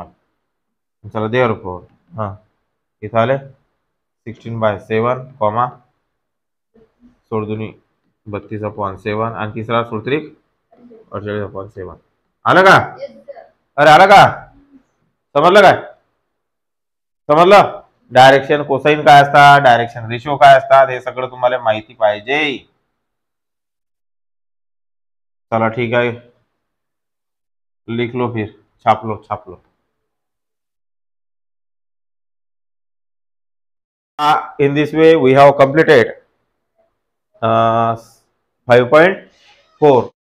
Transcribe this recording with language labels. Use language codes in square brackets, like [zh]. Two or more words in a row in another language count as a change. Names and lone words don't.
[mr] चला देवर फोर हां इथं आले 16/7 कॉमा 16 32/7 आणि तिसरा 16 48/7. आलं का? अरे आलं का? समजलं काय? समजलं? [en] direction cosine [mr] काय असतात, [en] direction ratio [mr] काय असतात, हे सगळं तुम्हाला माहिती पाहिजे. चला ठीक आहे, [hi] लिख लो फिर, छाप लो छाप लो. [en] In this way we have completed 5.4.